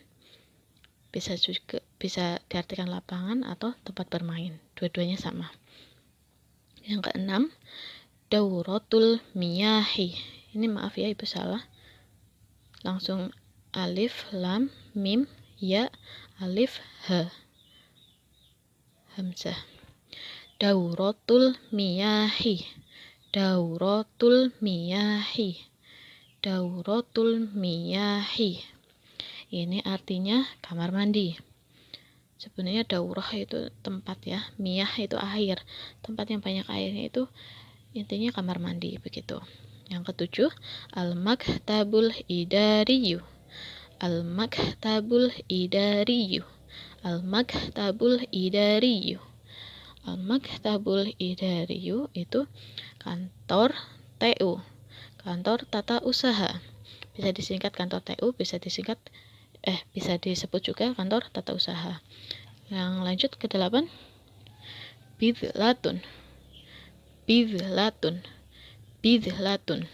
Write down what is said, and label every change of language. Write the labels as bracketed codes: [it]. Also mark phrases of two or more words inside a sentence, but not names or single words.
[id] Bisa diartikan lapangan atau tempat bermain, dua-duanya sama. Yang keenam, [ar] دورة المياه. [id] Ini maaf ya ibu salah, langsung alif, lam, mim, ya, alif, ha, hamzah. [ar] دورة المياه، دورة المياه، دورة المياه. [id] Ini artinya kamar mandi. Sebenarnya daurah itu tempat ya, miyah itu air, tempat yang banyak airnya itu intinya kamar mandi begitu. Yang ketujuh, [ar] المكتب الإداري، المكتب الإداري، المكتب الإداري. المكتب الإداري [id] itu kantor TU, kantor tata usaha. Bisa disingkat kantor TU, bisa disebut juga kantor tata usaha. Yang lanjut ke 8, [ar] بذلة، بذلة، بذلة.